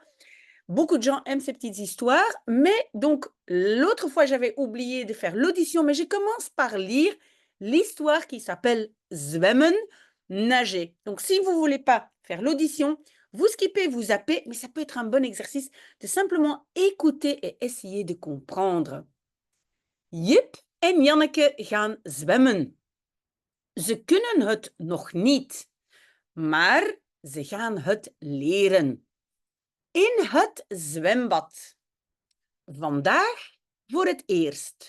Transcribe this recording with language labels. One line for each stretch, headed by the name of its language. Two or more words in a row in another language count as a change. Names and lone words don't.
French: Beaucoup de gens aiment ces petites histoires, mais donc l'autre fois j'avais oublié de faire l'audition, mais je commence par lire l'histoire qui s'appelle Zwemmen, nager. Donc si vous ne voulez pas faire l'audition, vous skippez, vous zappez, mais ça peut être un bon exercice de simplement écouter et essayer de comprendre.
Dutch: Jip en Janneke gaan zwemmen. Ze kunnen het nog niet, maar ze gaan het leren. In het zwembad. Vandaag voor het eerst.